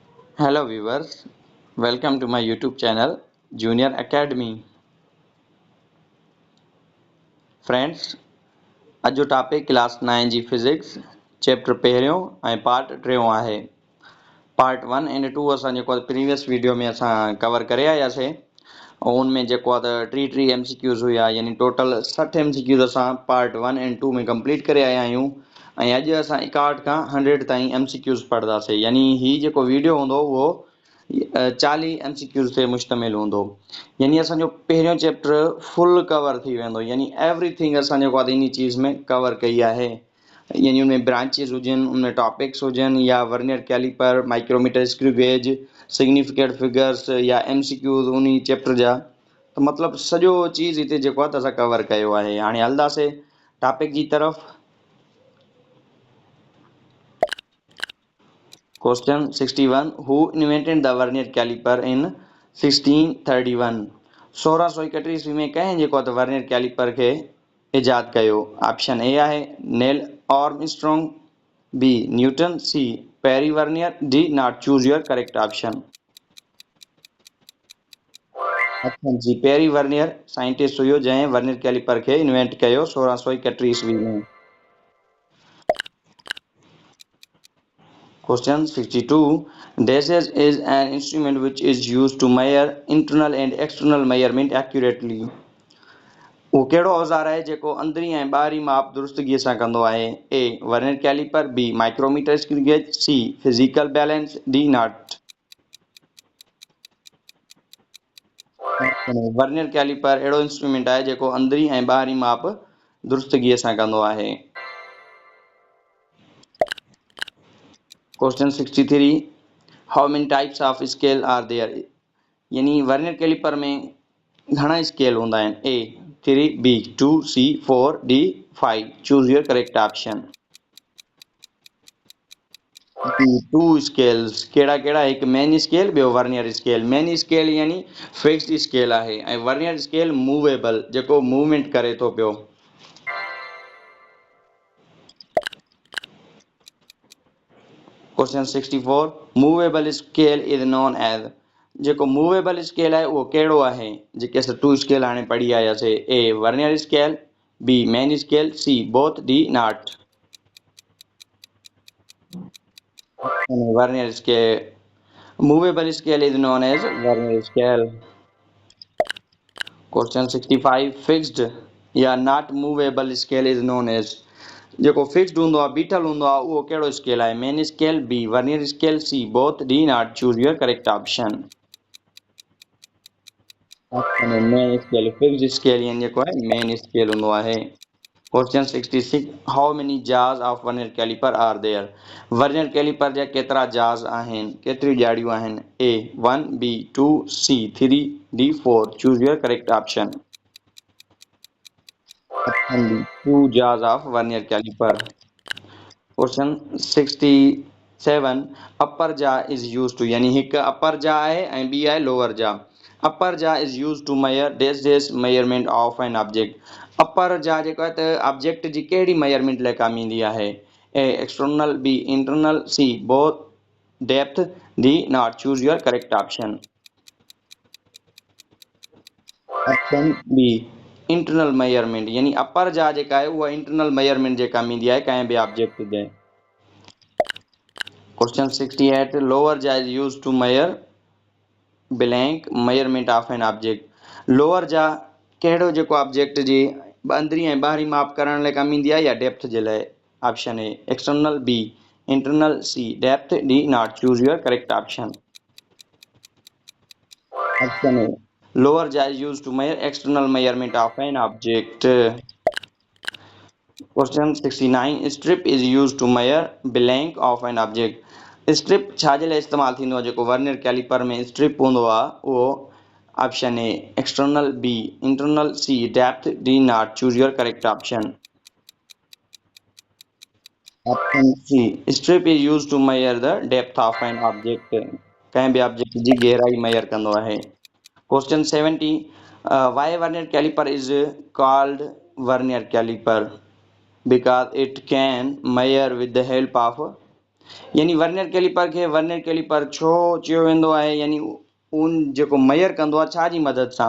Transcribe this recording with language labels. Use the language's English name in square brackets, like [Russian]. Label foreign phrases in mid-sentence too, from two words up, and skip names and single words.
[English] Hello viewers, welcome to my YouTube channel Junior Academy. Friends, [Sindhi] अॼु जो [English] topic class 9 [Sindhi] जी [English] physics chapter [Sindhi] पहिरियों ऐं पार्ट टियों आहे। [English] part 1 and 2 [Sindhi] असां जेको [English] previous video [Sindhi] में असां कवर करे आयासीं ऐं उनमें जेको आहे टी MCQs हुया, यानी [English] total 60 MCQs [Sindhi] असां [English] part 1 and 2 [Sindhi] में कंप्लीट करे आया आहियूं ऐं अॼु असां 61 खां 100 ताईं MCQs पढ़ंदासीं। यानी ही जेको वीडियो हूंदो उहो 40 MCQs ते मुश्तमिल हूंदो। यानी असांजो पहिरियों चैप्टर [English] full cover [Sindhi] थी वेंदो, यानी एवरीथिंग असां जेको आहे इन चीज़ में कवर कई आहे। यानी उनमें ब्रांचेस हुजनि, उनमें टॉपिक्स हुजनि या [English] vernier caliper, micrometer, screw gauge, significant figures [Sindhi] या MCQs उन चैप्टर जा, त मतिलबु सॼो चीज़ हिते जेको आहे त असां कवर कयो आहे। हाणे हलंदासीं टॉपिक जी तरफ़। [English] Question 61 who invented the vernier caliper in 1631. [Sindhi] 1631 ईस्वी में कंहिं जेको आहे त [English] vernier caliper [Sindhi] खे इजाद कयो। [English] option A [Sindhi] आहे नेल आर्मस्ट्रॉन्ग, बी न्यूटन, सी पेरी वर्नियर, [English] D not. Choose your correct option. [Sindhi] ऑप्शन जी पेरी वर्नियर साइंटिस्ट हुयो जंहिं [English] vernier caliper [Sindhi] खे इन्वेंट कयो 1631 ईस्वी में। [English] Question 62. Dashes is an instrument which is used to measure internal and external measurement accurately. [Sindhi] वो कहिड़ो औज़ार आहे जेको अंदरी ऐं ॿाहिरी माप दुरुस्तगीअ सां कंदो आहे? [English] A vernier caliper, B micrometer, screw gauge, C physical balance, D not. vernier caliper [Sindhi] अहिड़ो इंस्ट्रूमेंट आहे जेको अंदरी ऐं ॿाहिरी माप दुरुस्तगीअ सां कंदो आहे। [English] Question 63. How many types of scale are there? [Sindhi] यानी [English] vernier caliper [Sindhi] में घणा स्केल हूंदा आहिनि? [English] A 3, B 2, C 4, D 5. Choose your correct option. Two scales [Sindhi] कहिड़ा कहिड़ा? हिकु [English] main scale, [Sindhi] ॿियो [English] vernier scale. main scale [Sindhi] यानी [English] fixed scale [Sindhi] आहे ऐं [English] vernier scale movable, [Sindhi] जेको मूवमेंट करे थो पियो। [English] Question 64. Movable scale is known as. [Sindhi] जेको [English] movable scale [Sindhi] आहे उहो कहिड़ो आहे? जेके असां [English] two scale [Sindhi] हाणे पढ़ी आयासीं। [English] A vernier scale, B main scale, C both, D not. Vernier scale movable scale is known as vernier scale. Question 65. Fixed या not movable scale is known as। [Sindhi] जेको फिक्स्ड हूंदो आहे, बीठल हूंदो आहे, उहो कहिड़ो स्केल आहे? [English] Main scale, B vernier scale, C both, D not. Choose your correct option. Main scale fixed scale [Sindhi] यानी जेको आहे [English] main scale [Sindhi] हूंदो आहे। [English] Question 66. How many jaws of vernier caliper are there. vernier caliper [Sindhi] जा केतिरा जाज आहिनि, केतिरियूं ॼाड़ियूं आहिनि? [English] A 1, B 2, C 3, D 4. Choose your correct option. Two jaws of vernier caliper. Question 67. Upper jaw is use to, [Sindhi] यानी हिकु [English] upper jaw [Sindhi] आहे ऐं ॿी आहे [English] lower jaw. Upper jaw is use to measure dash dash measurement of an object. upper jaw [Sindhi] जेको आहे त ऑब्जेक्ट जी कहिड़ी मेजरमेंट लाइ कमु ईंदी आहे? [English] A external, B internal, C both, depth, D not. Choose your correct option. Option B internal measurement, [Sindhi] यानी [English] upper jaw [Sindhi] जेका आहे उहा [English] internal measurement [Sindhi] जे कमु ईंदी आहे कंहिं बि [English] ऑब्जेक्ट जे। Question 68. Lower jaw is use to measure blank measurement of an object. lower jaw [Sindhi] कहिड़ो जेको ऑब्जेक्ट जी अंदरी ऐं ॿाहिरी माप करण लाइ कमु ईंदी आहे या डेप्थ जे लाइ? [English] Option A external, B internal, C depth, D not. Choose your correct option. Option A lower jaw is use to measure external measurement of an object. Question 69. Strip is use to measure blank of an object. [Sindhi] स्ट्रिप छाजे लाइ इस्तेमालु थींदो आहे? जेको [English] vernier caliper [Sindhi] में स्ट्रिप हूंदो आहे उहो [English] Option A external, B internal, C depth, D not. Choose your correct option. Option C strip is use to measure the depth of an object. [Sindhi] कंहिं बि ऑब्जेक्ट जी गहराई मेयर कंदो आहे। [English] Question 70. Why vernier caliper is called vernier caliper? Because it can measure with the help of [Sindhi] यानी [English] vernier caliper [Sindhi] खे [English] vernier caliper [Sindhi] छो चयो वेंदो आहे, यानी उन जेको मेयर कंदो आहे छा जी मदद सां?